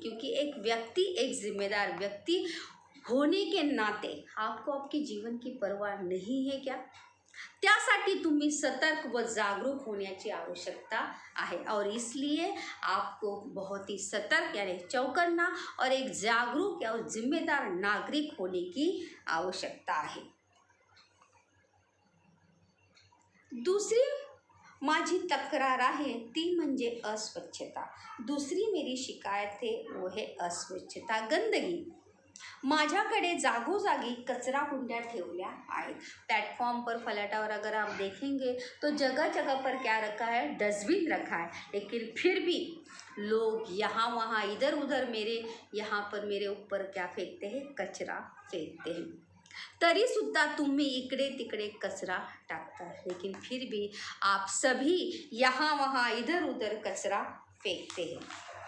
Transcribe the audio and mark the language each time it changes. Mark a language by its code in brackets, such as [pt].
[hi] क्योंकि एक व्यक्ति, एक जिम्मेदार व्यक्ति होने के नाते आपको आपके जीवन की परवाह नहीं है क्या। [mr] त्यासाठी तुम्ही सतर्क व जागरूक होण्याची आवश्यकता आहे [hi] और इसलिए आपको बहुत ही सतर्क यानी चौकन्ना और एक जागरूक और जिम्मेदार नागरिक होने की आवश्यकता है। [mr] दूसरी माझी तक्रार आहे ती म्हणजे अस्वच्छता। [hi] दूसरी मेरी शिकायत है वो है अस्वच्छता, गंदगी। [mr] माझ्याकडे जागोजागी कचरा कुंड्या ठेवल्या आहेत। [hi] प्लेटफॉर्म पर फलाटावर अगर आप देखेंगे तो जगह जगह पर क्या रखा है, डस्टबिन रखा है, लेकिन फिर भी लोग यहाँ वहाँ इधर उधर मेरे यहाँ पर मेरे ऊपर क्या फेंकते हैं, कचरा फेंकते हैं। [mr] तरी सुद्धा तुम्ही इकडे तिकडे कचरा टाकता, [hi] लेकिन फिर भी आप सभी यहाँ वहाँ इधर उधर कचरा फेंकते हैं।